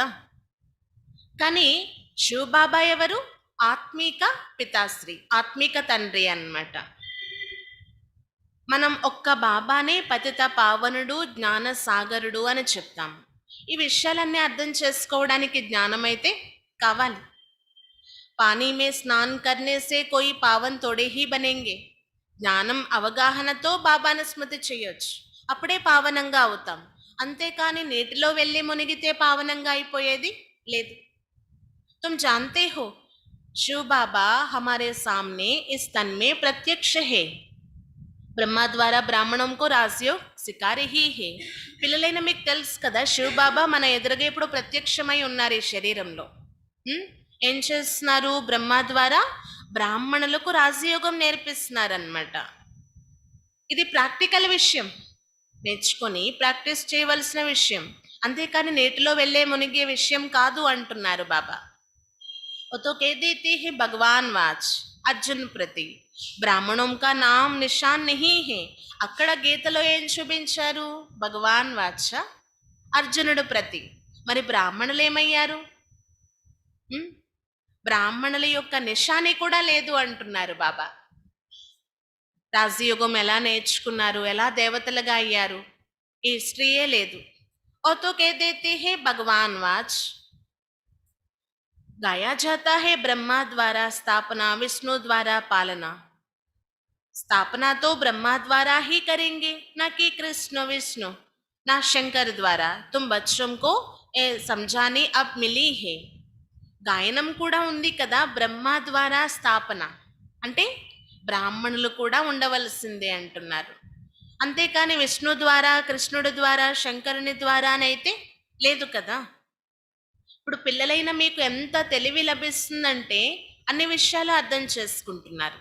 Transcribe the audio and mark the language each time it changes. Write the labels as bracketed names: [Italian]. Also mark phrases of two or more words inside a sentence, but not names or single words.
[Telugu] కానీ శివ బాబా ఎవరు? ఆత్మీక పితాశ్రీ, ఆత్మీక తండ్రి అన్నమాట. మనం ఒక్క బాబానే పతిత పావనుడు, జ్ఞాన సాగరుడు అని చెప్తాం. ఈ విషయాలన్నీ అర్థం చేసుకోవడానికి జ్ఞానం అయితే కావాలి. [Hindi] पानी में स्नान करने से कोई पावन थोड़े ही बनेंगे. [Telugu] జ్ఞానం అవగాహనతో బాబాను స్మృతి చేయొచ్చు, అప్పుడే పావనంగా అవుతాం. అంతేకాని నీటిలో వెళ్ళి మునిగితే పావనంగా అయిపోయేది లేదు. [Hindi] तुम जानते हो शिव बाबा हमारे सामने इस तन में प्रत्यक्ष है. ब्रह्मा द्वारा ब्राह्मणों को राजयोग सिखा रही है. [Telugu] పిల్లలైన మీకు తెలుసు కదా, శివ బాబా మన ఎదురుగా ఇప్పుడు ప్రత్యక్షమై ఉన్నారు ఈ శరీరంలో. ఏం చేస్తున్నారు? బ్రహ్మ ద్వారా బ్రాహ్మణులకు రాజయోగం నేర్పిస్తున్నారు అన్నమాట. ఇది ప్రాక్టికల్ విషయం, నేర్చుకొని ప్రాక్టీస్ చేయవలసిన విషయం, అంతేకాని నీటిలో వెళ్ళే మునిగే విషయం కాదు అంటున్నారు బాబా. [Hindi] वो तो कह देते हैं भगवान वाच अर्जुन प्रति, ब्राह्मणों का नाम निशान नहीं है. [Telugu] అక్కడ గీతలో ఏం చూపించారు? భగవాన్ వాచ అర్జునుడు ప్రతి. మరి బ్రాహ్మణులు ఏమయ్యారు? బ్రాహ్మణుల యొక్క నిషాని కూడా లేదు అంటున్నారు బాబా. రాజయోగం ఎలా నేర్చుకున్నారు, ఎలా దేవతలుగా అయ్యారు, ఈ హిస్టరీయే లేదు. [Hindi] वो तो कह देते हैं भगवान वाच. गाया जाता है ब्रह्मा द्वारा स्थापना, विष्णु द्वारा पालना. स्थापना तो ब्रह्मा द्वारा ही करेंगे, ना कि कृष्ण विष्णु ना शंकर द्वारा. तुम बच्चों को समझाने अब मिली है. [Telugu] గాయనం కూడా ఉంది కదా, బ్రహ్మ ద్వారా స్థాపన అంటే బ్రాహ్మణులు కూడా ఉండవలసిందే అంటున్నారు. అంతేకాని విష్ణు ద్వారా, కృష్ణుడి ద్వారా, శంకరుని ద్వారా అయితే లేదు కదా. ఇప్పుడు పిల్లలైన మీకు ఎంత తెలివి లభిస్తుందంటే అన్ని విషయాలు అర్థం చేసుకుంటున్నారు.